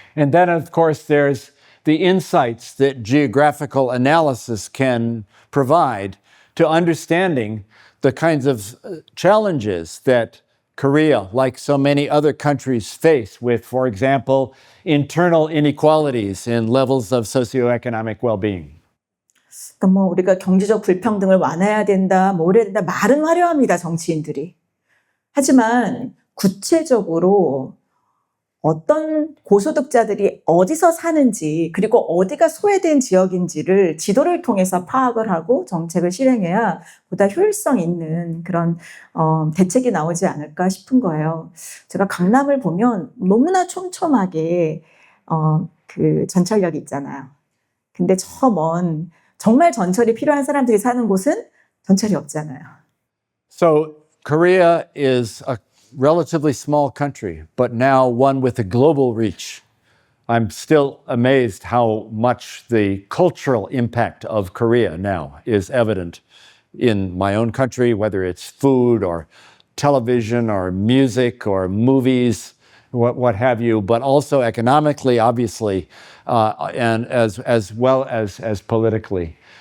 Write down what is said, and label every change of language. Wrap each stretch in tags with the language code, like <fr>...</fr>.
<en>And then, of course, there's the insights that geographical analysis can provide to understanding the kinds of challenges that Korea, like so many other countries, face with, for example, internal inequalities in levels of socioeconomic well-being.</en> <ko>그러니까 뭐 우리가 경제적 불평등을 완화해야 된다, 뭐 이래야 된다, 말은 화려합니다, 정치인들이. 하지만 구체적으로 어떤 고소득자들이 어디서 사는지, 그리고 어디가 소외된 지역인지를 지도를 통해서 파악을 하고 정책을 실행해야 보다 효율성 있는 그런 대책이 나오지 않을까 싶은 거예요. 제가 강남을 보면 너무나 촘촘하게 그 전철역이 있잖아요. 근데 저 먼 정말 전철이 필요한 사람들이 사는 곳은 전철이 없잖아요.</ko> <en>So Korea is a relatively small country, but now one with a global reach. I'm still amazed how much the cultural impact of Korea now is evident in my own country, whether it's food or television or music or movies, what have you, but also economically, obviously, and as well as politically.</en>